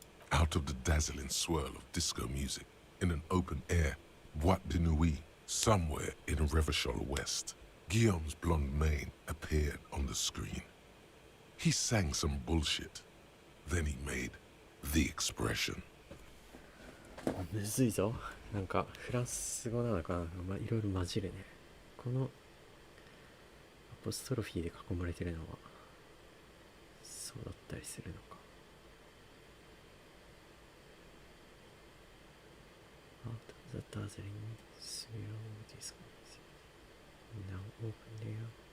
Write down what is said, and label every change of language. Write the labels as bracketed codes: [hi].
[en] Out of the dazzling swirl of disco music, in an open air, Boîte de Nuit, somewhere in Revachol West, Guillaume's blonde mane appeared on the screen. He sang some bullshit. Then he made the expression. [ja] むずいぞ。なんかフランス語なのかな、まあ、いろいろ混じるね。このアポストロフィーで囲まれてるのはそうだったりするのか。 [en] Out of the dazzling swirl of disco music, now open air.